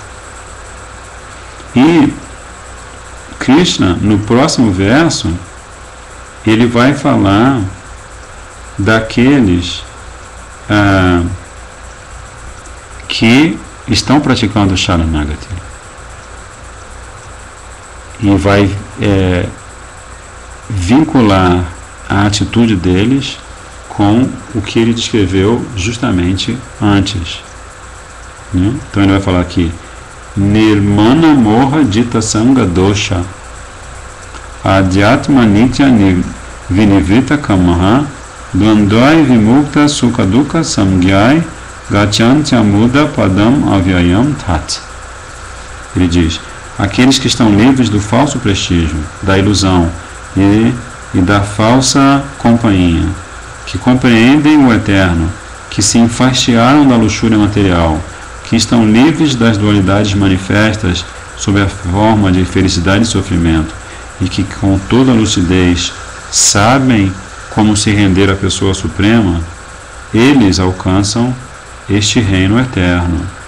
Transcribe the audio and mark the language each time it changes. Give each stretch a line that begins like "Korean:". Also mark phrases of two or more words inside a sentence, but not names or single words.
Portuguese: E Krishna, no próximo verso, ele vai falar daqueles que estão praticando Sharanagati, e vai vincular a atitude deles com o que ele descreveu justamente antes, né? Então ele vai falar aqui:
Sanskrit: Nirmana Moha Jita Sanga Dosha Adhyatma Nitya Vinivita Kamaha Dvandvai Vimukta Sukha Dukha Samgyai Gachanti Muda Padam Avyayam Tat.
Portuguese: Ele diz: aqueles que estão livres do falso prestígio, da ilusão e da falsa companhia, que compreendem o eterno, que se enfastiaram da luxúria material, que estão livres das dualidades manifestas sob a forma de felicidade e sofrimento, e que com toda lucidez sabem como se render à pessoa suprema, eles alcançam este reino eterno.